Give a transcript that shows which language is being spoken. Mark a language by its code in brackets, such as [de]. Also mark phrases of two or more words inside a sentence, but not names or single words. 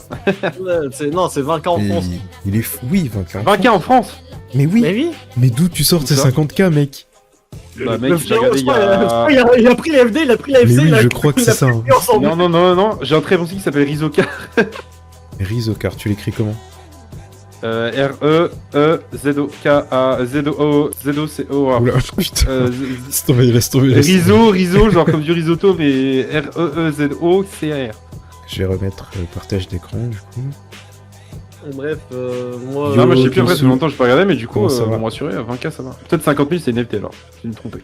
[fr] Ouais, non, c'est 20K en Et France. il est fou, oui, 20K. 20K en France. Mais oui, Mais oui. mais d'où tu sors Où ces ça 50K, mec? Bah mec, Le j'ai frérot, regardé je il y crois, a... il a pris les FD, il a pris la Mais FC, oui, il a je crois que il c'est a ça, pris hein. les ensemble. Non, j'ai un très bon site qui s'appelle Rizoka. Rizokar, tu l'écris comment? R-E-E-Z-O-K-A-Z-O-Z-O-C-O. Oula, putain. Laisse tomber, laisse tomber. laisse tomber. Rizo, genre comme du risotto, mais R-E-E-Z-O-C-A-R. Je vais remettre le partage d'écran, du coup. Bref, moi. Non, mais je sais plus Yo, après, ça fait longtemps que je pas regardé, mais du coup, Comment ça va on m'a rassuré, 20K ça va. Peut-être 50 000 c'est une FT alors, je me trompé.